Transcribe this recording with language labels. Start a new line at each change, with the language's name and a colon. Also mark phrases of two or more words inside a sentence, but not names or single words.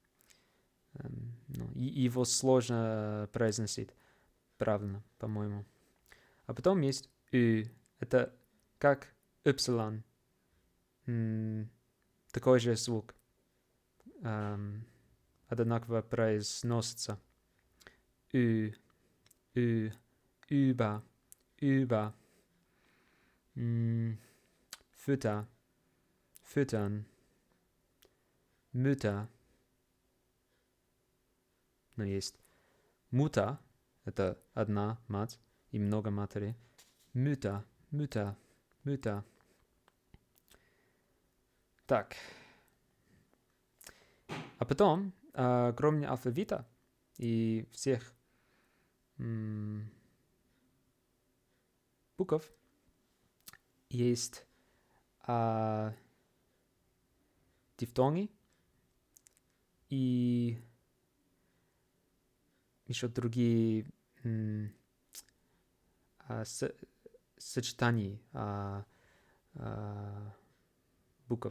Russian: Его сложно произносить правильно, по-моему. А потом есть Ü. Это как Y. Такой же звук. Одинаково произносится.
German: Über. Füttern. Mütter.
Russian: Но есть Mutter, это одна мать и много матерей. Mütter. Так. А потом, кроме алфавита и всех букв, есть дифтонги и еще другие сочетаний букв.